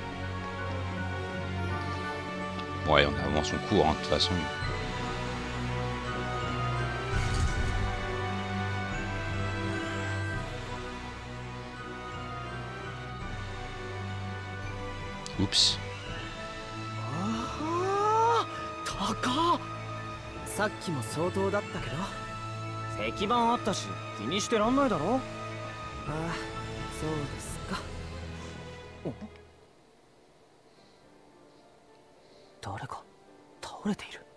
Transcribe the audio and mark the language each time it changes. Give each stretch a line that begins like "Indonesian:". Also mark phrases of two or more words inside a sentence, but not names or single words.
French: Ouais, on a vraiment son cours, hein, de toute façon. Oups.
Japanese: 高っ。さっきも相当だったけど石板あったし気にしてらんないだろ。ああ、そうですか。誰か倒れている。